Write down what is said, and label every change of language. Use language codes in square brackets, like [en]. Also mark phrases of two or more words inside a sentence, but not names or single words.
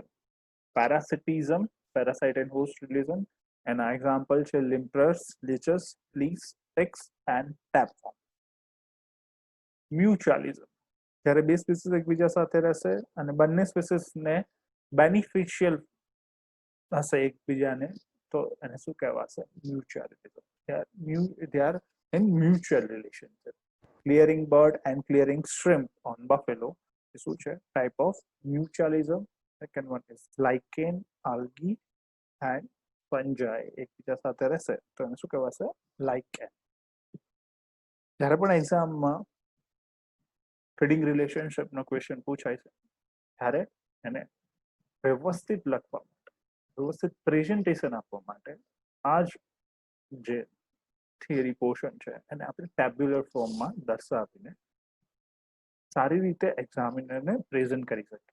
[en] parasitism, parasite and host relation [gu] એના એક્ઝામ્પલ છે [en] lampreys, leeches, fleas, ticks and tapeworm. મ્યુચ્યુઅલિઝમ. [gu] જ્યારે બે સ્પીસીસ એકબીજા સાથે રહેશે અને બંને સ્પીસીસને બેનિફિશિયલ હશે એકબીજાને તો એને શું કહેવાશે? [en] મ્યુચ્યુઅલિઝમ. They are in mutual relationship. Clearing bird and clearing shrimp on buffalo [gu] એ શું છે? [en] type of mutualism. second one is lichen, algae and fungi [gu] એકબીજા સાથે રહેશે તો એને શું કહેવાશે? [en] lichen. [gu] જ્યારે પણ એક્ઝામમાં ફીડિંગ રિલેશનશિપનો ક્વેશ્ચન પૂછાય છે ત્યારે એને વ્યવસ્થિત લખવા માટે, વ્યવસ્થિત પ્રેઝન્ટેશન આપવા માટે આ જ જે થિયરી પોર્શન છે એને આપણે ટેબ્યુલર ફોર્મમાં દર્શાવીને સારી રીતે એક્ઝામિનરને પ્રેઝન્ટ કરી શકીએ.